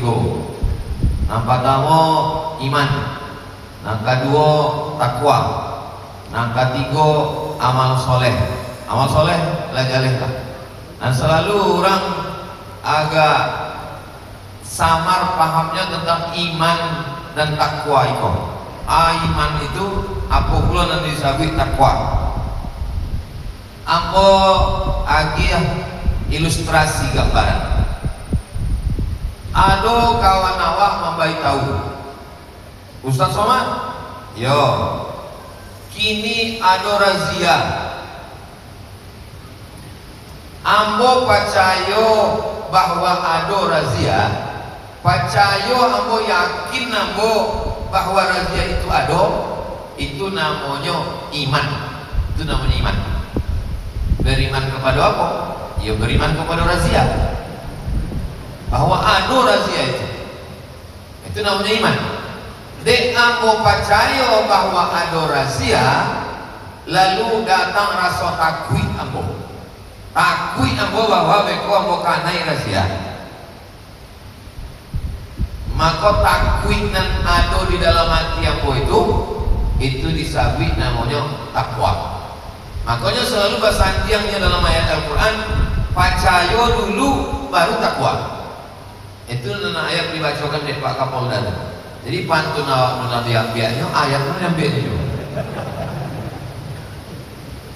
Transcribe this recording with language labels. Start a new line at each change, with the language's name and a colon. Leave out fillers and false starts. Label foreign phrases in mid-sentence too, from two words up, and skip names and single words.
Indonesian: Yang pertama iman, yang kedua takwa, yang ketiga amal soleh.
Minangkabau: Amal soleh lajaleh lah.
Indonesian: Dan selalu orang agak samar pahamnya tentang iman dan takwa itu. Iman itu apa pula nanti disebut takwa.
Minangkabau: Ambo agi ilustrasi gambaran. Ado kawan awak membaik tahu. Ustaz Somad, yo kini ado razia. Ambo percaya bahwa ado razia. Percaya ambo yakin ambo bahwa razia itu ado.
Indonesian: Itu namanya iman. Itu namanya iman. Beriman kepada apa? Ya beriman kepada razia. Bahwa ado razia itu namanya iman.
Minangkabau: Dek ambo percaya bahwa ado razia, lalu datang rasa takwi ambo. Takwi ambo bahwa beko ambo kanai razia. Maka takwi nan ado di dalam hati ambo itu disabit namanya takwa.
Indonesian: Makanya selalu bahasa antiangnya dalam ayat Al-Quran, percaya dulu baru takwa. Itu nana ayat dibacakan oleh Pak Kapolda.
Minangkabau: Jadi pantun awak nuna biak-biaknya ayat nuna yang biaknya juga.